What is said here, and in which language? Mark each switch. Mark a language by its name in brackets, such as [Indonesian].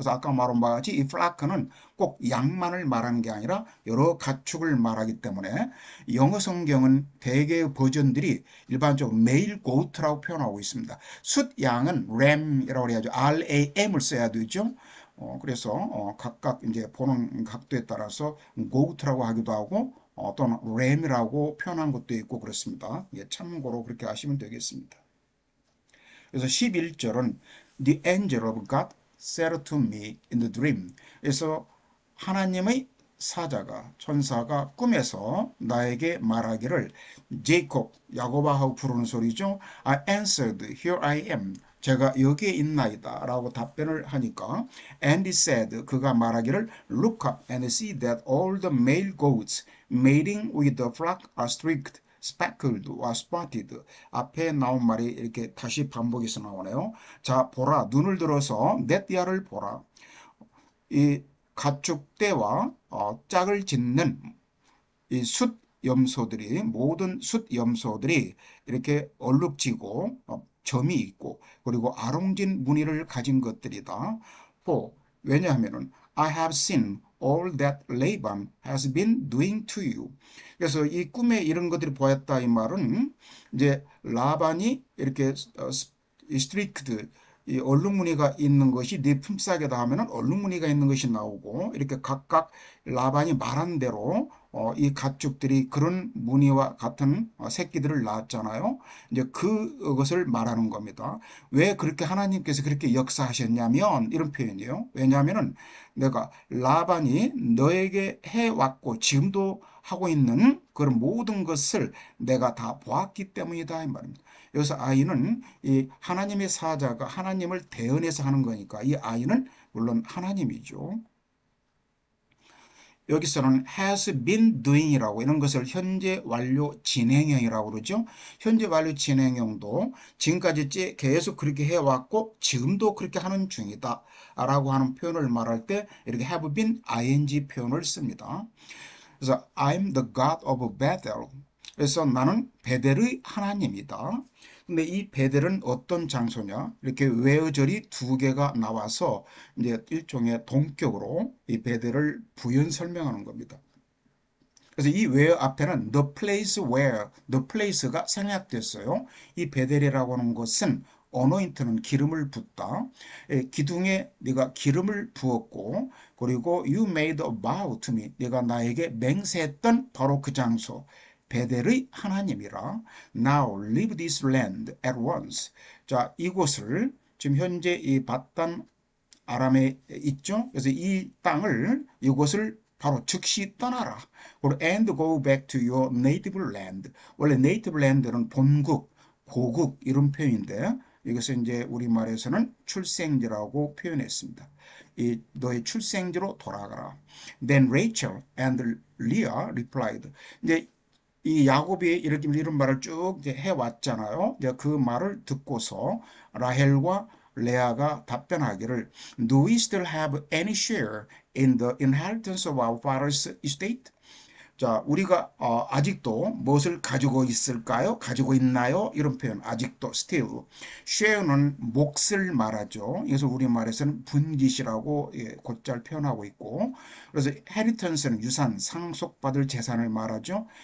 [Korean] 그래서 아까 말한 바와 같이 이 flock는 꼭 양만을 말하는 게 아니라 여러 가축을 말하기 때문에 영어 성경은 대개의 버전들이 일반적으로 [English] male goat [Korean] 라고 표현하고 있습니다. 숫양은 ram이라고 해야죠. RAM을 써야 되죠. 그래서 각각 이제 보는 각도에 따라서 goat라고 하기도 하고 또는 ram이라고 표현한 것도 있고 그렇습니다. 예, 참고로 그렇게 하시면 되겠습니다. 그래서 11절은 [English] The angel of God said to me in the dream. [Korean] 그래서 하나님의 사자가 천사가 꿈에서 나에게 말하기를 제이콥 야고바하고 부르는 소리죠. [English] I answered, here I am. [Korean] 제가 여기에 있나이다 라고 답변을 하니까 [English] and he said [Korean] 그가 말하기를 [English] look up and see that all the male goats mating with the flock are streaked speckled or spotted. [Korean] 앞에 나온 말이 이렇게 다시 반복해서 나오네요. 자 보라 눈을 들어서 내 띠아를 보라. 이 가축대와 짝을 짓는 이 숫염소들이 모든 숫염소들이 이렇게 얼룩지고 점이 있고 그리고 아롱진 무늬를 가진 것들이다. 왜냐하면은 [English] I have seen all that Laban has been doing to you. [Korean] 그래서 이 꿈에 이런 것들이 보였다 이 말은 이제 라반이 이렇게 스트리크트 이 얼룩무늬가 있는 것이 네 품삯에다 하면은 얼룩무늬가 있는 것이 나오고 이렇게 각각 라반이 말한 대로 이 가축들이 그런 무늬와 같은 새끼들을 낳았잖아요. 이제 그것을 말하는 겁니다. 왜 그렇게 하나님께서 그렇게 역사하셨냐면 이런 표현이에요. 왜냐하면은 내가 라반이 너에게 해왔고 지금도 하고 있는 그런 모든 것을 내가 다 보았기 때문이다 이 말입니다. 여기서 아이는 이 하나님의 사자가 하나님을 대언해서 하는 거니까 이 아이는 물론 하나님이죠. 여기서는 [English] has been doing [Korean] 이라고 이런 것을 현재 완료 진행형이라고 그러죠. 현재 완료 진행형도 지금까지 계속 그렇게 해왔고 지금도 그렇게 하는 중이다 라고 하는 표현을 말할 때 이렇게 [English] have been ing [Korean] 표현을 씁니다. 그래서 [English] I'm the God of Bethel. [Korean] 그래서 나는 베델의 하나님이다. 근데 이 베델은 어떤 장소냐? 이렇게 외어절이 두 개가 나와서 이제 일종의 동격으로 이 베델을 부연 설명하는 겁니다. 그래서 이 외어 앞에는 the place where, the place가 생략됐어요. 이 베델이라고 하는 것은 어노인트는 기름을 붓다. 기둥에 네가 기름을 부었고 그리고 [English] you made a vow to me. [Korean] 네가 나에게 맹세했던 바로 그 장소. 베델의 하나님이라. [English] Now leave this land at once. [Korean] 자, 이곳을 지금 현재 이 바단 아람에 있죠. 그래서 이 땅을 이곳을 바로 즉시 떠나라. 그리고 [English] and go back to your native land. [Korean] 원래 native land는 본국, 고국 이런 표현인데 이것은 이제 우리말에서는 출생지라고 표현했습니다. 이 너의 출생지로 돌아가라. Then Rachel and Leah replied. 이제 이 야곱이 이렇게 이런 말을 쭉 이제 해왔잖아요. 이제 그 말을 듣고서 라헬과 레아가 답변하기를 [English] Do we still have any share in the inheritance of our father's estate? [Korean] 자, 우리가 아직도 무엇을 가지고 있을까요? 가지고 있나요? 이런 표현, 아직도, still. share는 몫을 말하죠. 그래서 우리말에서는 분깃이라고 곧잘 표현하고 있고, 그래서 inheritance는 유산, 상속받을 재산을 말하죠.